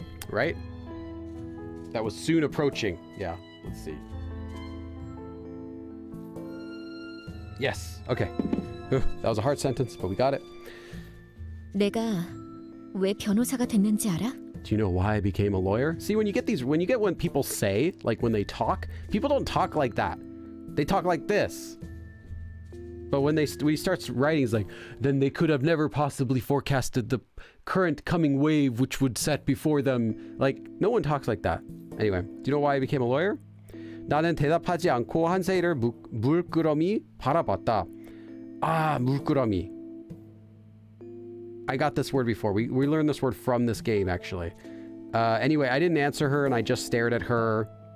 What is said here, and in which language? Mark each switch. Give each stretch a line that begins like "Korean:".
English: Right? That was soon approaching. Yeah, let's see. Yes. Okay. That was a hard sentence, but we got it.
Korean: 내가 왜 변호사가 됐는지 알아?
English: Do you know why I became a lawyer? See, when people say, like when they talk, people don't talk like that. They talk like this. But when he starts writing, it's like, then they could have never possibly forecasted the current coming wave which would set before them. Like, no one talks like that. Anyway, do you know why I became a lawyer?
Korean: 나는 대답하지 않고 한세이를 물끄러미 바라봤다.
English: Ah, 물끄러미. I got this word before. We learned this word from this game, actually. Anyway, I didn't answer her, and I just stared at her.